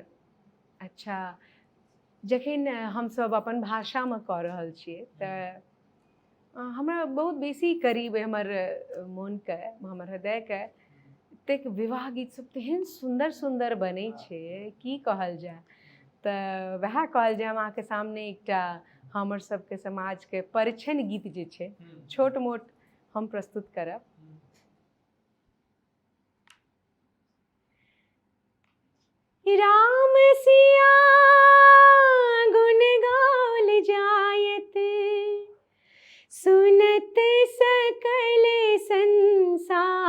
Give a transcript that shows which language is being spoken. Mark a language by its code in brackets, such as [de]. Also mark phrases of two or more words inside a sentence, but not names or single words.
[mai] अच्छा, जखन हमसब अपन भाषामे कऽ रहल छियै तऽ हमरा बहुत बेसी करीब हमर मोनके, हमर हृदयके। एतेक विवाह गीत सब तेहन सुन्दर सुन्दर बनै छै की कहल जाय। तऽ वएह कहल जाय हम अहाँके सामने एकटा हमर सबके समाजके परिछन गीत जे छै छोट मोट हम प्रस्तुत करब। राम सिया गुण गाल जायत, सुनत सकल संसार।